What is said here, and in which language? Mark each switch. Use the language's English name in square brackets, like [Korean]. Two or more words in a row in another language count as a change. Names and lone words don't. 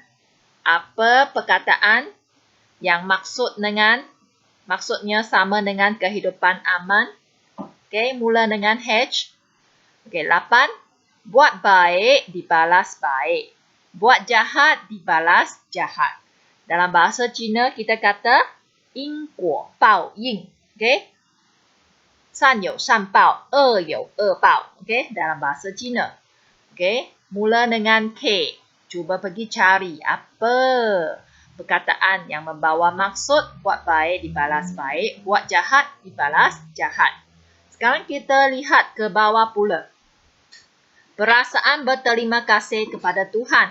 [Malay] Apa perkataan yang maksudnya sama dengan kehidupan aman? Okey, mula dengan H. Okey, 8. Buat baik, dibalas baik. Buat jahat, dibalas jahat. Dalam bahasa Cina, kita kata, [Chinese] 因果报应. Okey? 善有善报，恶有恶报. [Malay] Okey? Dalam bahasa Cina. Okey? Mula dengan K. Cuba pergi cari apa perkataan yang membawa maksud buat baik dibalas baik, buat jahat dibalas jahat. Sekarang kita lihat ke bawah pula. Perasaan berterima kasih kepada Tuhan.